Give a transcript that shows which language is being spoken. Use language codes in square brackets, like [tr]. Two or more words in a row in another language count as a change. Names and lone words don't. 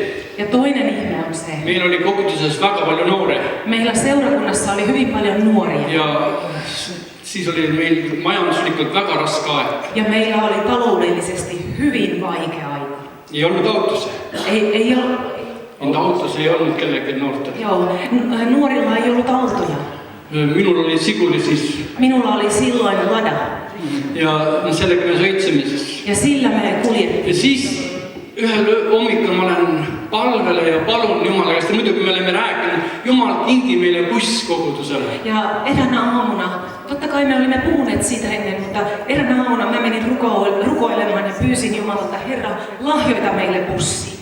[fi] Ja toinen ihme on se. [et] Meillä oli koguduses väga palju noore. [fi] Meillä seurakunnassa oli hyvin paljon nuoria. [et] Ja siis oli meil majanduslikult väga raske aeg. [fi] Ja meillä oli taloudellisesti hyvin vaikea aika. Ei ollut autossa. Ei ollut. Autossa ei ollut kellekään noorta. Joo, nuorilla ei ollut autoja. Minulla oli Siguli siis. Minulla oli silloin Lada. [et] Ja sellega me sõitsime siis. [fi] Ja sillä me kuljettiin. [et] Ja siis ühel hommikul ma lähen palvele ja palun Jumala käest. Muidugi me oleme rääkinud, Jumal kingi meille buss koguduselle. [fi] Ja eräänä aamuna, totta kai me olimme puhuneet siitä ennen, mutta eräänä aamuna mä menin rukoilemaan ja pyysin Jumalalta, Herra, lahjoita meille bussi.